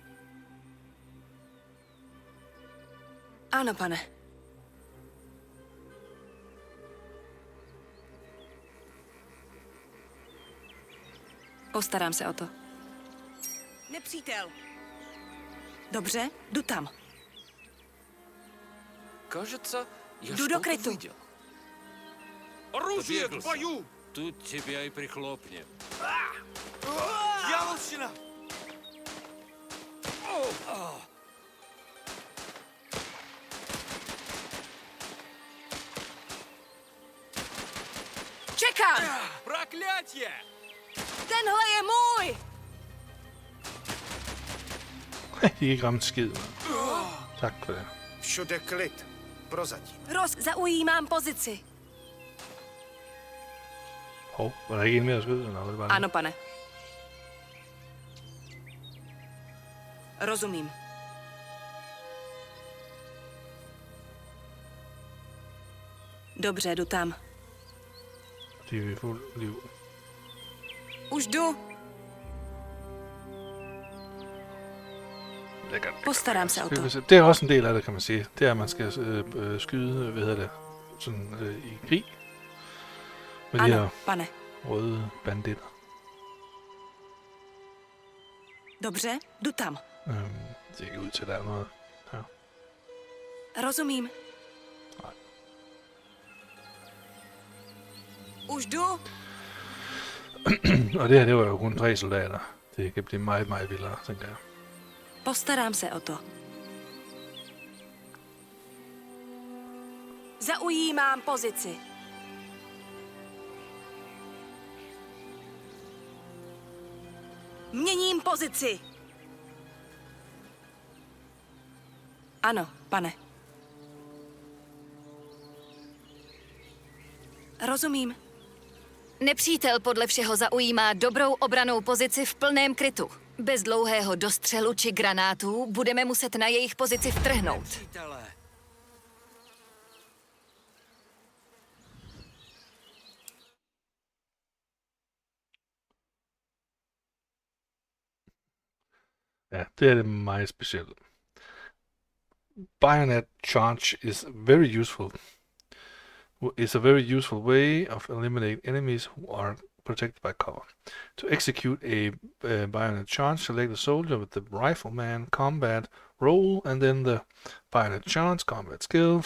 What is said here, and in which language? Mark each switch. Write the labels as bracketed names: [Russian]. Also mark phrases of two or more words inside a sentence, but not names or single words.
[Czech] Ano, pane. Postarám se o to. Nepřítel. Dobře, jdu tam. [Russian] Кажется, я [Czech] Jdu do krytu. [Russian] видел. Оружие к бою! Тут тебя и прихлопнем. Дьяволщина! [Czech] Čekám! [Russian] Проклятие! [Czech] Tenhle je můj! [Danish] De kan ikke ramme skid, mand. Tak for det. [Czech] Všude klid. Prozatím. Zaujímám pozici. [Danish] Hov, var der ikke en mere at skyde? Eller var det bare [Czech] Ano, pane. Rozumím. Dobře, jdu tam. [Danish] De er i fuld liv. [Czech] Už jdu. [Danish] Lækkert. [Czech] Postarám se o to. [Danish] Det er også en del af det, kan man sige. Det er, at man skal skyde, hvad hedder det, sådan i krig. Med de [Czech] Ano, [Danish] her [Czech] pane. [Danish] røde banditter. [Czech] Dobře, jdu tam. [Danish] Det ser ikke ud til, at der er noget her. [Czech] Rozumím. [Danish] Nej. [Czech] Už jdu. [Danish] Og det her, det var jo kun 3 soldater. Det kan blive meget, meget vildere, tænker jeg. [Czech] Postarám se o to. Zaujímám pozici. Měním pozici. Ano, pane. Rozumím. Nepřítel podle všeho zaujímá dobrou obranou pozici v plném krytu. Bez dlouhého dostřelu či granátů budeme muset na jejich pozici vtrhnout. [Danish] Ja, det er det meget specielt. [English] Bayonet charge is very useful. It's a very useful way of eliminating enemies who are protected by cover. To execute a bayonet charge, select a soldier with the rifleman combat role and then the bayonet charge combat skill.